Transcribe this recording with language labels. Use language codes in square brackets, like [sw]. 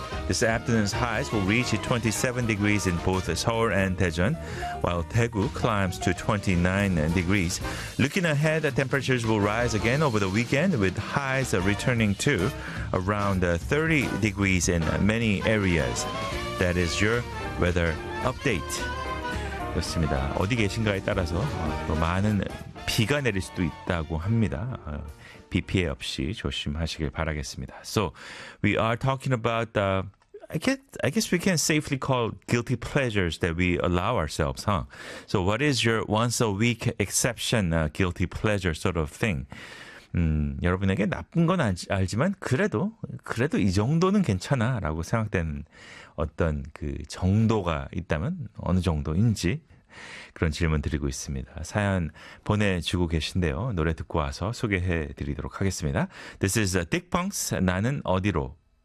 [en] This afternoon's highs will reach 27 degrees in both Seoul and Daejeon, while Daegu climbs to 29 degrees. Looking ahead, temperatures will rise again over the weekend, with highs returning to around 30 degrees in many areas. That is your weather update. [ko] 그렇습니다. 어디 계신가에 따라서 또 많은 비가 내릴 수도 있다고 합니다. 비 피해 없이 조심하시길 바라겠습니다. [en] So, we are talking about the I guess we can safely call guilty pleasures that we allow ourselves, huh? So what is your once a week exception, guilty pleasure sort of thing? [ko] 여러분에게 나쁜 건 알지만 그래도 이 정도는 괜찮아 라고 생각된 어떤 그 정도가 있다면 어느 정도인지 그런 질문 드리고 있습니다. 사연 보내주고 계신데요. 노래 듣고 와서 소개해 드리도록 하겠습니다. [en] This is Dick Punk's [ko] 나는 어디로